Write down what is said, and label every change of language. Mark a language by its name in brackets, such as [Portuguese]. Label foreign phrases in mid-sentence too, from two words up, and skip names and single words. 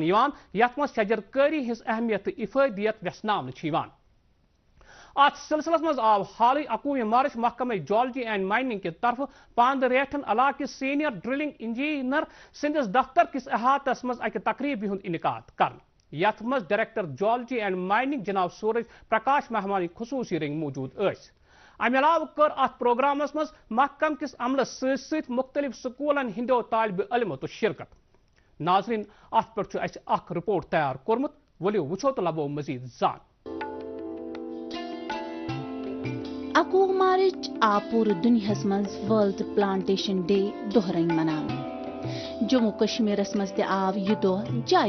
[Kashmiri] یِوان یتھ منٛز شجر کٲری ہٕنٛز اہمیت تہٕ افٲدیت ویژھناونہٕ چھِ یِوان اتھ سلسلس منٛز آو حالٕے 21 مارچ محکمہ [English] geology and [Kashmiri] مائننگ کہِ طرفہٕ پاندریٹھن علاقہٕ کِس [English] senior drilling engineer [Kashmiri] سٕنٛدِس دفتر کِس احاطس منٛز اکہِ تقریٖبہِ ہُنٛد انعقاد کرنہٕ یتھ منٛز ڈائریکٹر [English] geology and mining [Kashmiri] جناب سورج پرکاش مہمانی خصوصی رنگ موجود ٲسۍ امہِ علاوٕ کٔر اتھ پروگرامس منٛز محکمہٕ کِس عملس سۭتۍ سۭتۍ مختلف سکوٗلن ہٕنٛدیو طالبہِ علمو تہِ شرکت ناظرین اتھ پٮ۪ٹھ چھُ اسہِ اکھ رپورٹ تیار کوٚرمُت ؤلِو وٕچھو تہٕ لبو مزید زان 21 مارچ آو پوٗرٕ دُنیاہس منٛز ورلڈ پلانٹیشن ڈے دۄہ رنٛگۍ مناونہٕ جموں کشمیرس منٛز تہِ آو یہِ دۄہ جایہِ